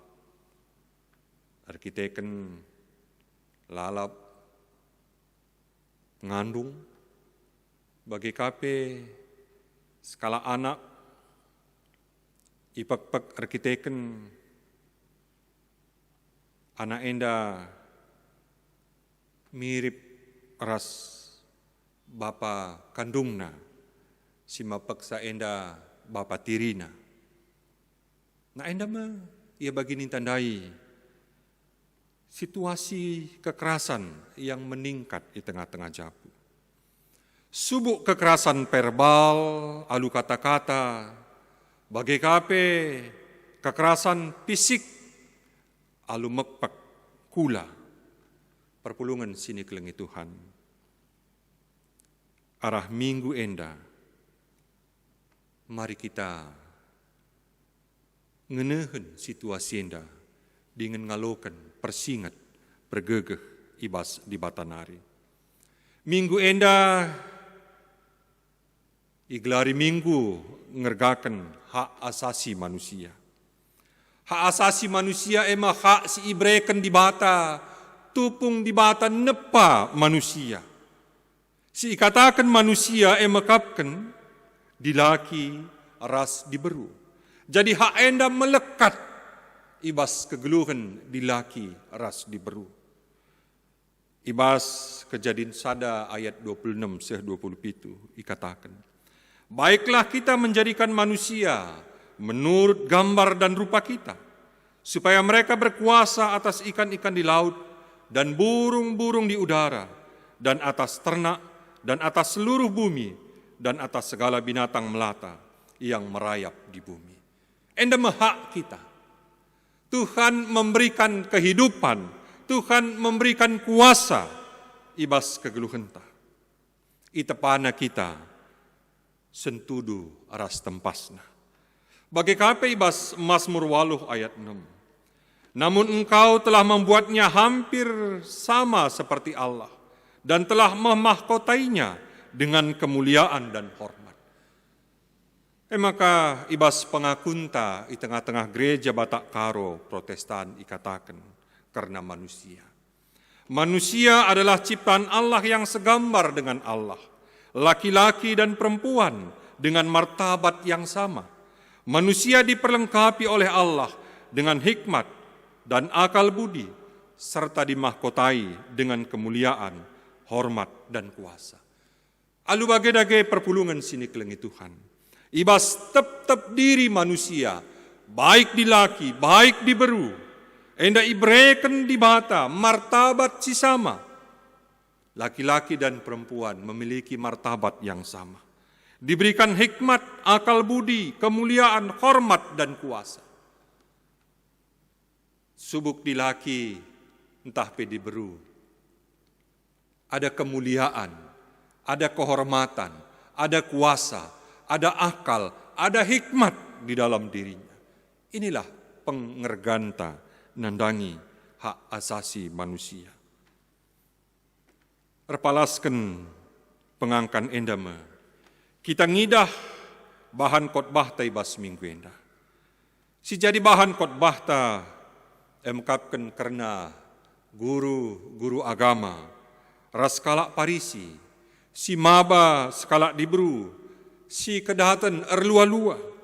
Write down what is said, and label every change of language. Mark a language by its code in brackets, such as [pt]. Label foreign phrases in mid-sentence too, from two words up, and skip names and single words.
[btx] arkiteken lalap ngandung, bagi kape skala anak, ipak-pak arkiteken anak enda mirip ras bapa kandungna, si mapaksa enda bapa tirina. Nah enda mah ia bagi tandai situasi kekerasan [id] yang meningkat di tengah-tengah [btx] Japu. Subuk kekerasan verbal, alu kata-kata, bagi kape kekerasan fisik, alu mekpak kula, perpulungan sini kelengi Tuhan. Arah minggu enda, [id] mari kita [btx] ngenehen situasi enda dengan ngalokan persingat bergegeh ibas di Batanari. Minggu enda iglari minggu ngergakan hak asasi manusia. Hak asasi manusia emang hak si ibreken di bata, tupung di bata nepa manusia. Si katakan manusia emakapkan dilaki ras diberu. Jadi hak enda melekat ibas kegeluhan dilaki ras diberu. Ibas kejadian sada ayat 26 seh 27 ikatakan, [id] baiklah kita menjadikan manusia menurut gambar dan rupa kita, supaya mereka berkuasa atas ikan-ikan di laut dan burung-burung di udara, dan atas ternak, dan atas seluruh bumi, dan atas segala binatang melata yang merayap di bumi. [btx] Enda hak kita. [id] Tuhan memberikan kehidupan, Tuhan memberikan kuasa, [btx] ibas kegeluhenta. Itepana kita sentudu aras tempasna. Bagi kape ibas Mazmur 8 ayat 6. [id] Namun engkau telah membuatnya hampir sama seperti Allah dan telah memahkotainya dengan kemuliaan dan hormat. [btx] Maka ibas pengakunta di tengah-tengah gereja Batak Karo Protestan ikatakan [id] karena manusia. Manusia adalah ciptaan Allah yang segambar dengan Allah. Laki-laki dan perempuan dengan martabat yang sama. Manusia diperlengkapi oleh Allah dengan hikmat dan akal budi, serta dimahkotai dengan kemuliaan, hormat, dan kuasa. [btx] Alu bage-dage perpulungan sini kelengi Tuhan. Ibas tep-tep diri manusia, baik di laki, baik di beru, enda ibreken di bata, martabat si sama. [id] Laki-laki dan perempuan memiliki martabat yang sama. Diberikan hikmat, akal budi, kemuliaan, hormat, dan kuasa. [btx] Subuk di laki, entah pe di beru. [id] Ada kemuliaan, ada kehormatan, ada kuasa, ada akal, ada hikmat di dalam dirinya. [btx] Inilah pengerganta nandangi hak asasi manusia. Repalaskan pengangkan endama. Kita ngidah bahan khotbah ta ibas minggu enda. Si jadi bahan khotbah ta emkapkan karena guru agama, ras kalak parisi, si maba sekalak dibru, si kedahatan erlua-lua.